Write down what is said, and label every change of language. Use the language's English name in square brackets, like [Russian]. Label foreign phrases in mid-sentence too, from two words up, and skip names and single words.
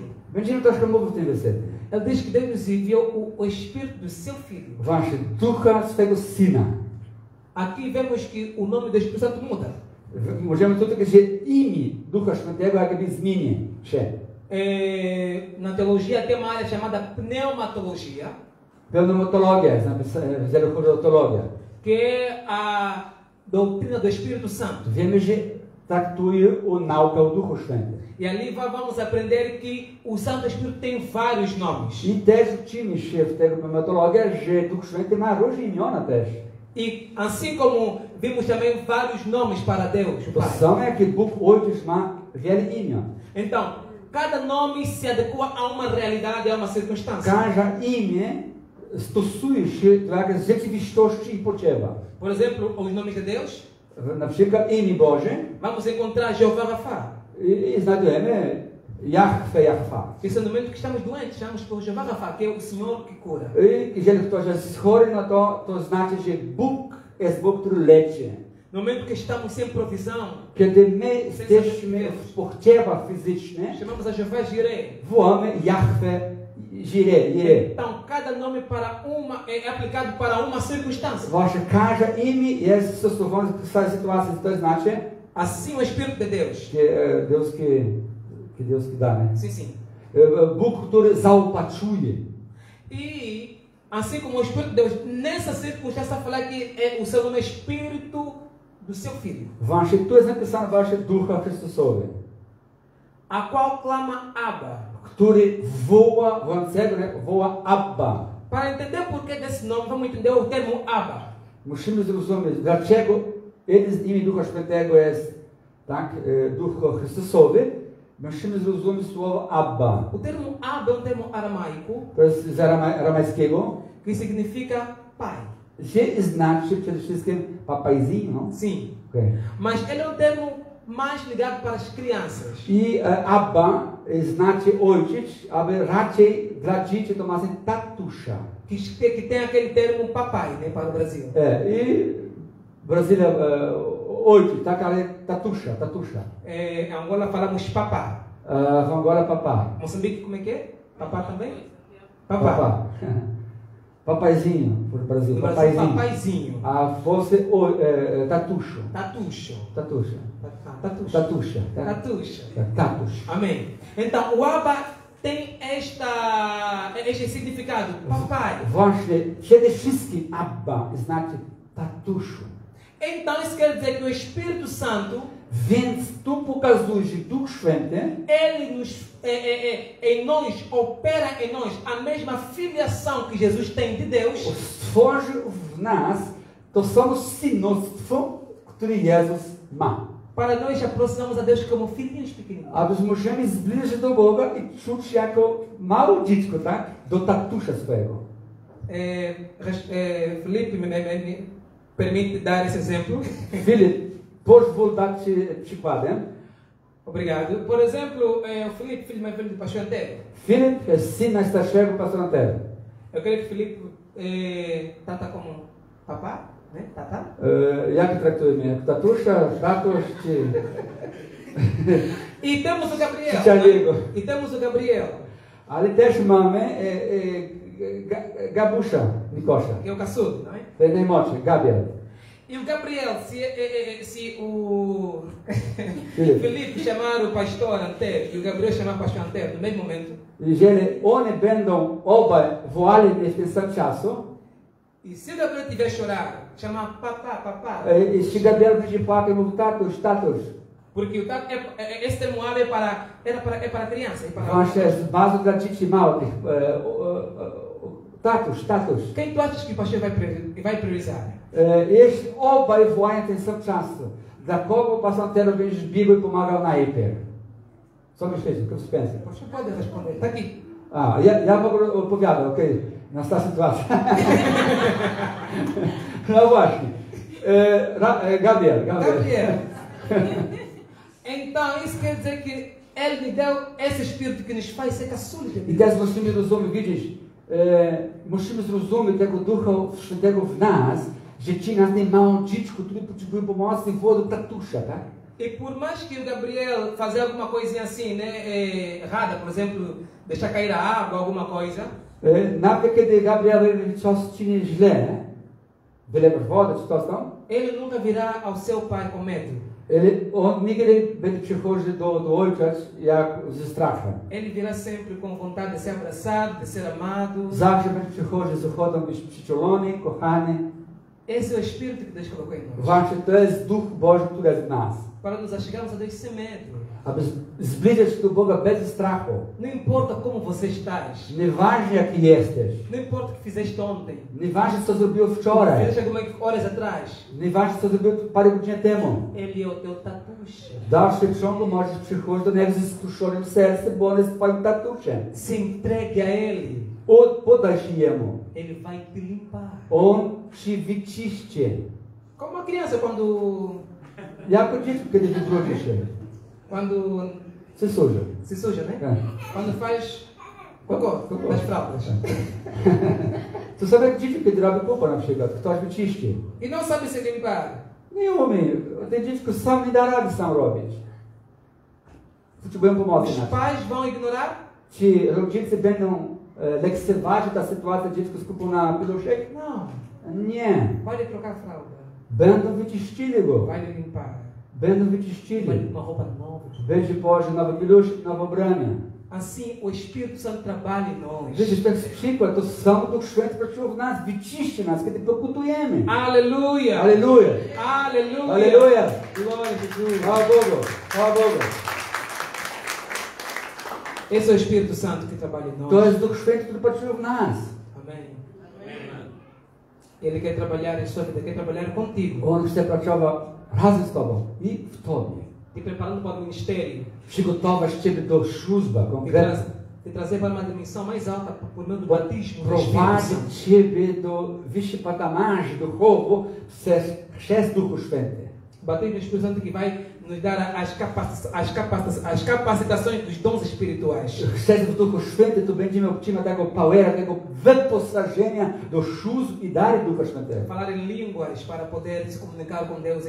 [Polish] Będziemy troszkę mówić w tym wersecie. [Portuguese] Ele diz que Deus nos enviou o Espírito do seu Filho. [Polish] Wasze Ducha swego Syna. [Portuguese] Aqui vemos que o nome do Espírito Santo muda. [Polish] Możemy tutaj powiedzieć, że imię Ducha Świętego jakby zmieni się. [Portuguese] Na teologia tem uma área chamada pneumatologia, [Polish] Pneumatologia, jeżeli chodzi o teologię. [Portuguese] que é a doutrina do Espírito Santo. [Polish] Wiemy, że traktuje o naukę o Duchu Świętym. [Portuguese] E ali vamos aprender que o Santo Espírito tem vários nomes. [Polish] I też uczymy się w tego pneumatologia, że Duch Święty ma różne imiona też. [Portuguese] E assim como vimos também vários nomes para Deus, o [Polish] To [Portuguese] Pai. [Polish] samo jak Bóg Ojciec ma wiele imion. [Portuguese] Então, cada nome se adequa a uma realidade, a uma circunstância. [Polish] Każde imię stosuje się do jakiejś rzeczywistości i potrzeba. [Portuguese] Por exemplo, os nomes de Deus, [Polish] Na przykład imię Boże [Portuguese] vamos encontrar Jeová Rafa. [Polish] i znajdujemy Jahwe. [Portuguese] Esse é o momento que estamos doentes, chamamos por Jeová Rafa, que é o Senhor que cura. [Polish] I jeżeli ktoś jest chory, no to znaczy, że Bóg jest Bóg, który leczy. [Portuguese] No momento que estamos sem provisão, [Polish] Kiedy my jesteśmy w potrzebach fizycznych, [Portuguese] chamamos a Jeová Jireh. [Polish] wołamy Jahwe, Jireh. [Portuguese] Então, cada nome para é aplicado para uma circunstância. [Polish] Wasze każde imię jest stosowane w tej sytuacji, to znaczy, [Portuguese] Assim o Espírito de Deus. que Deus que dá, né? Sim, sim. [Polish] Bóg, który zaopatruje. [Portuguese] E assim como o Espírito de Deus, nessa circunstância, falar que o seu nome é Espírito do seu Filho, [Polish] Wasze, tu jest napisane wasze Ducha Chrystusowe, [Portuguese] a qual clama Abba. [Polish] który woła, woła Abba. [Portuguese] Para entender o porquê desse nome, vamos entender o termo Abba. [Polish] Musimy zrozumieć, dlaczego jeden z imię Ducha Świętego jest tak, Duch Chrystusowy. Musimy zrozumieć słowo Abba. [Portuguese] O termo Abba é um termo aramaico [Polish] To jest z aramejskiego, [Portuguese] que significa pai. [Polish] że znaczy przede wszystkim papaizinho. [Portuguese] Sim. Okay. Mas ele é um termo mais ligado para as crianças. [Polish] I Abba znaczy ojciec, ale raczej dla dzieci to ma się tatusza. [Portuguese] que tem aquele termo papai, né, para o Brasil. [Polish] I Brasília, ojciec, tak, ale tatusza. [Portuguese] Em Angola falamos papá. [Polish] W Angola papá. [Portuguese] Moçambique, como é que é? Papá também? Papá. Papaizinho, por Brasil. No Brasil, papaizinho. A fosse tatusho. [Polish] Tatucho. Tatusha. Tatucho. Tatusha. Tatucho. Tatus. [Portuguese] Amém. Então, o Abba tem este significado. Papai. [Polish] Właśnie, przede wszystkim Abba znaczy tatuszu. [Portuguese] Então, isso quer dizer que o Espírito Santo, [Polish] Więc tu pokazuje, że Duch Święty [Portuguese] ele em nós, opera em nós a mesma filiação que Jesus tem de Deus. [Polish] stworzył w nas to samo synostwo, które Jezus ma. [Portuguese] Para nós aproximarmos a Deus como filhinhos pequeninos. [Polish] Abyśmy możemy zbliżyć do Boga i czuć jako małe dziecko, tak? Do tatusza swojego. [Portuguese] Felipe me permite dar esse exemplo. [Polish] Filip, pozwól dać Ci przykładem. [Portuguese] Obrigado. Por exemplo, o Felipe, filho mais velho do pastor Antero. [Polish] Filip jest syn najstarszego pastora Antero. [Portuguese] Eu creio que Felipe trata como papá, né? [Polish] Tata. Jak traktujemy? Tatusza, tatusz czy... [Portuguese] E temos o Gabriel. [Polish] Ciocianiego. [Portuguese] E temos o Gabriel. [Polish] Ale też mamy Gabusza, Nikosza. [Portuguese] Que é o caçudo, não é? [Polish] Ten najmłodszy, Gabriel. [Portuguese] E o Gabriel, se o Felipe. Felipe chamar o pastor Antero e o Gabriel chamar o pastor Antero no mesmo momento, [Polish] Jeżeli one będą obaj wołali mnie w tym samym czasu, [Portuguese] e se o Gabriel tiver chorar, chamar papá, [Polish] jeśli Gabriel będzie płakał, mówi tatuś, [Portuguese] porque o tato esse termo ave é para criança, é para [Polish] właśnie jest bardzo dla dzieci małych, tatuś. [Portuguese] Quem tu achas que o pastor vai priorizar? [Polish] Jeśli obaj wołają w tym samym czasu, dla kogo pastor Antero będzie biegł i pomagał najpierw? Co myślicie? Co pensy? [Portuguese] O pastor pode responder, está aqui. [Polish] Ja w ogóle odpowiadam, okej, na ta sytuacja. No właśnie. Gabriel. [Portuguese] Então, isso quer dizer que Ele me deu esse espírito que nos faz ser caçulos de [Polish] I [Portuguese] Deus. [Polish] teraz musimy rozumieć, widzisz, musimy zrozumieć tego Ducha Świętego w nas, że ci nas nie małą dziecku, które potrzebują pomocy, wodą tatusza, tak? [Portuguese] E por mais que o Gabriel fazer alguma coisinha assim, né, errada, por exemplo, deixar cair a água, alguma coisa, [Polish] Nawet kiedy Gabriel coś czyni źle, wylewasz wodę czy coś tam, [Portuguese] ele nunca virá ao seu pai com medo. [Polish] on nigdy będzie przychodził do ojca jak ze strachem. [Portuguese] Ele virá sempre com vontade de ser abraçado, de ser amado. [Polish] Zawsze będzie przychodził z ochotą być przyciulony, kochany. [Portuguese] Esse é o espírito que Deus colocou em nós. [Polish] Właśnie to jest Duch Boży, który jest w nas. [Portuguese] Para nos achegarmos a Deus sem medo. [Polish] Aby zbliżyć się do Boga bez strachu. [Portuguese] Não importa como você estás. [Polish] Nieważne jaki jesteś. [Portuguese] Não importa o que fizeste ontem. [Polish] Nieważne co zrobił wczoraj. [Portuguese] Fizeste algumas horas atrás. [Polish] Nieważne co zrobił parę godzin temu. [Portuguese] Ele é o teu tatucha. [Polish] W dalszym ciągu możesz przychodzić do niego ze skruszonym sercem, bo on jest twoim tatuszem. [Portuguese] Se entregue a Ele. [Polish] Podaj się Jemu. [Portuguese] Ele vai te limpar. [Polish] On ci wyczyści. [Portuguese] Como uma criança quando [Polish] Jako dziecko, kiedy wybrudzi się. [Portuguese] Se suja. Se suja, né? É. Quando faz cocô nas fraldas. [Polish] To samo jak dzieci, kiedy robi popa na przykład. Ktoś wyczyści. [Portuguese] E não sabe se limpar. [Polish] Nie umie. Ten dziecko sam nie da rady sam robić. Potrzebują pomocy. [Portuguese] Os pais vão ignorar? [Polish] Czy rodzice będą lekceważyć ta sytuacja, dziecko skupią na piluszek? [Portuguese] Não. [Polish] Nie. [Portuguese] Vai lhe trocar a fralda. [Polish] Będą wyczyścili go. [Portuguese] Vai lhe limpar. [Polish] Będą [Portuguese] Vai lhe [Polish] wyczyścili. [Portuguese] uma roupa nova. [Polish] Będzie położył nowy piluszek, nowe ubranie. [Portuguese] Assim, o Espírito Santo trabalha em nós. [Polish] Widzisz, to jest przykład, to sam Duch Święty pracował w nas, wyczyści nas, kiedy pokutujemy. [Portuguese] Aleluia! [Polish] Aleluja! [Portuguese] Aleluia! [Polish] Aleluja! [Portuguese] Glória a Jesus! [Polish] Chwała Bogu! Chwała Bogu! [Portuguese] Esse é o Espírito Santo que trabalha em nós. [Polish] To jest Duch Święty, który pracował w nas. [Portuguese] Amém. Ele quer trabalhar em sua vida, quer trabalhar contigo. [Polish] On chce pracować razem z Tobą i w Tobie. [Portuguese] Te preparando para o ministério. [Polish] Przygotować Ciebie do służby konkretnej. [Portuguese] Te trazer para uma dimensão mais alta por meio do batismo do Espírito [Polish] Prowadzić [Portuguese] Santo. [Polish] Ciebie do wyższych patamarzy duchowo przez Duchu Święty. [Portuguese] Batismo do Espírito Santo que vai nos dar as capacitações dos dons espirituais. [Polish] Przez Duchu Święty tu będziemy obcina tego powera, tego wyposażenia do sił i dary Ducha Świętego. [Portuguese] Falar em línguas para poder se comunicar com Deus